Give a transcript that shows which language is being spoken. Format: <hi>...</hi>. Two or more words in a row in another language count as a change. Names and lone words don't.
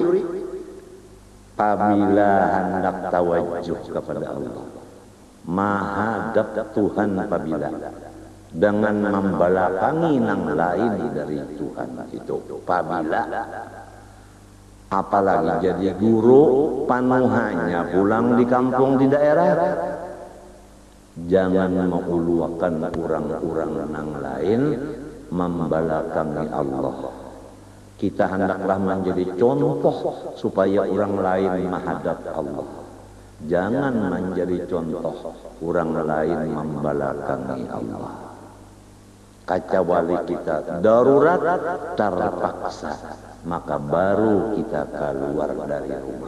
<bjn>Apabila hendak tawajuh kepada Allah, menghadap Tuhan apabila dengan membelakangi nang lain dari Tuhan itu, apabila apalagi jadi guru panuhannya pulang di kampung di daerah, jangan menguluakan orang-orang nang lain membelakangi Allah.</bjn> <id>Kita hendaklah menjadi contoh supaya orang lain menghadap Allah. Jangan menjadi contoh orang lain membelakangi Allah. Kecuali kita darurat terpaksa, maka baru kita keluar dari rumah.</id>